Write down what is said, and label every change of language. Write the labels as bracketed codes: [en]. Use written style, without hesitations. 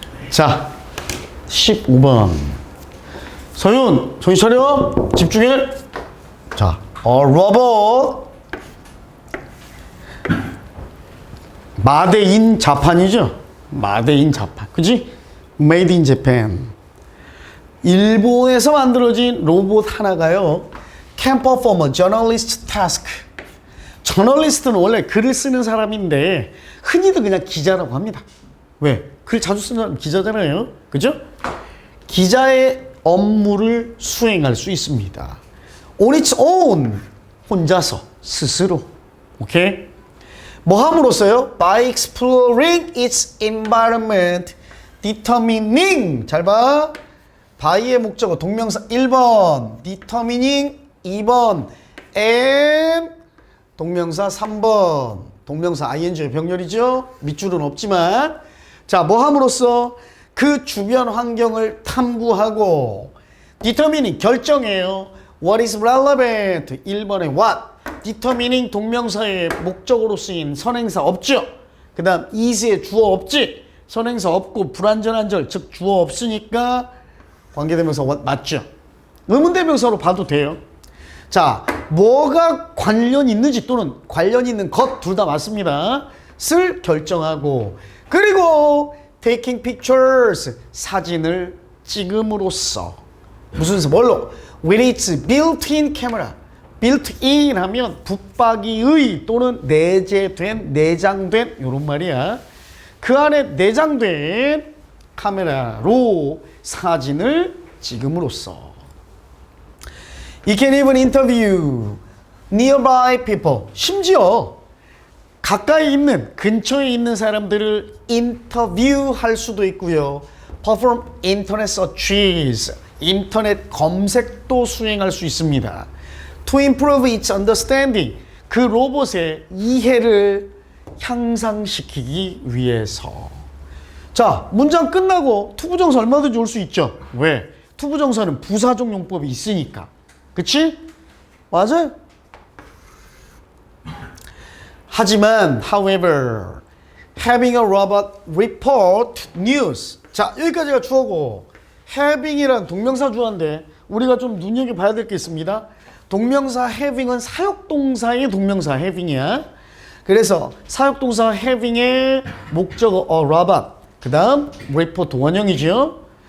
[ko] 자 15번 서윤 정신 차려 집중해. 자 로봇 마데인 자판이죠. 마데인 자판 그지? [en] Made in Japan. [ko] 일본에서 만들어진 로봇 하나가요 [en] can perform a journalist task. [ko] 저널리스트는 원래 글을 쓰는 사람인데 흔히들 그냥 기자라고 합니다. 왜? 글 자주 쓰는 사람 기자잖아요. 그죠? 기자의 업무를 수행할 수 있습니다. [en] On its own. [ko] 혼자서, 스스로. 오케이? 뭐 함으로써요? [en] By exploring its environment, determining. [ko] 잘 봐. by의 목적어 동명사 1번, determining 2번, and 동명사 3번. 동명사 ing의 병렬이죠. 밑줄은 없지만. 자, 뭐 함으로써 그 주변 환경을 탐구하고 determining 결정해요. [en] What is relevant? 1번에 what. [ko] determining 동명사의 목적으로 쓰인 선행사 없죠. 그 다음 is의 주어 없지. 선행사 없고 불완전한 절, 즉 주어 없으니까 관계대명사 what 맞죠. 의문대명사로 봐도 돼요. 자, 뭐가 관련 있는지 또는 관련 있는 것 둘 다 맞습니다. 쓸 결정하고 그리고 [en] taking pictures [ko] 사진을 찍음으로써 무슨 뭘로? [en] with its built-in camera. [ko] built-in 하면 붙박이의 또는 내장된 이런 말이야. 그 안에 내장된 카메라로 사진을 찍음으로써 [en] It can even interview nearby people. [ko] 심지어 가까이 있는, 근처에 있는 사람들을 인터뷰할 수도 있고요. [en] Perform internet searches. [ko] 인터넷 검색도 수행할 수 있습니다. [en] To improve its understanding. [ko] 그 로봇의 이해를 향상시키기 위해서. 자, 문장 끝나고 투부정사 얼마든지 올 수 있죠. 왜? 투부정사는 부사적 용법이 있으니까. 그치? 맞아요. 하지만 [en] however having a robot report news. [ko] 자, 여기까지가 주어고 having이란 동명사 주어인데 우리가 좀 눈여겨봐야 될 게 있습니다. 동명사 having은 사역동사의 동명사 having이야. 그래서 사역동사 having의 목적어 robot 그 다음 report 원형이죠.